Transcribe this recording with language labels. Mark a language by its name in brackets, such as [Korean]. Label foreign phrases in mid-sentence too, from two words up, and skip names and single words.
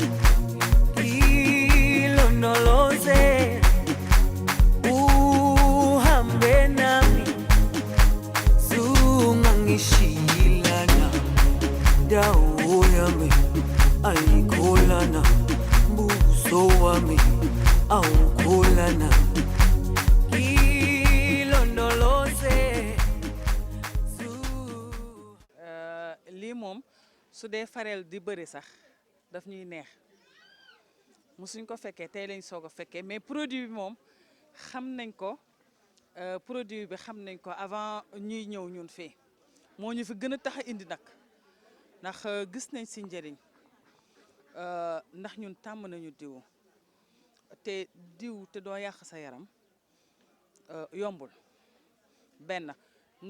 [Zulu] ilondoloze uhambe nami zungangishilana dawo yami ayikholana buso wami awukholana ilondoloze [Wolof] lii moom su dee fareel di bëri sax daf ñuy neex musuñ ko fekkee tey lañ soog a fekkee mais produit bi moom xam nañ ko produit bi xam nañ ko avant ñuy ñëw ñun fii moo ñu fi gën a tax a indi nag ndax gis nañ si njëriñ ndax ñun tàmm nañu diw te diw te doo yàq sa yaram yombul benn nga